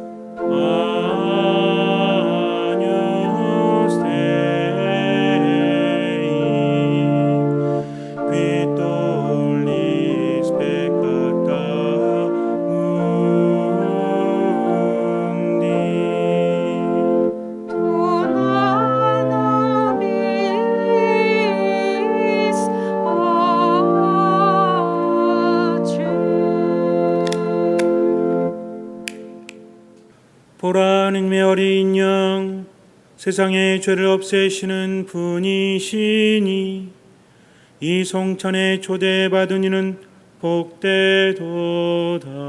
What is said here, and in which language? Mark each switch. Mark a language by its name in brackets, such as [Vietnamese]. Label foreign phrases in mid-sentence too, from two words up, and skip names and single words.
[Latin] Agnus Dei, qui tollis peccata mundi. Dona nobis [Korean] 보라 하느님의 어린 양 세상의 죄를 없애시는 분이시니 이 성찬에 초대받은 이는 복되도다.